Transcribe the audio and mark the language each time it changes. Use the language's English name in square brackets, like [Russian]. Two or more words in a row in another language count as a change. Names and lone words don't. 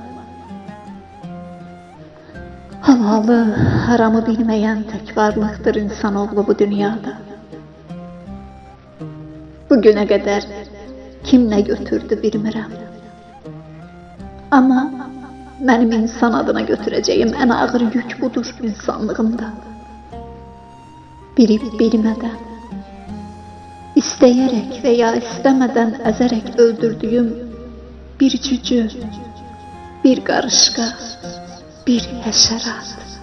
[Azerbaijani] Halalı, haramı bilməyən tək varlıqdır insanoğlu bu dünyada. Bugünə qədər kim nə götürdü bilmirəm. [Turkish] Amma Benim insan adına götüreceğim en ağır yük budur insanlığımda. Bilip bilmeden, isteyerek veya istemeden ezerek öldürdüğüm bir cücü, bir karışka, bir haşerat.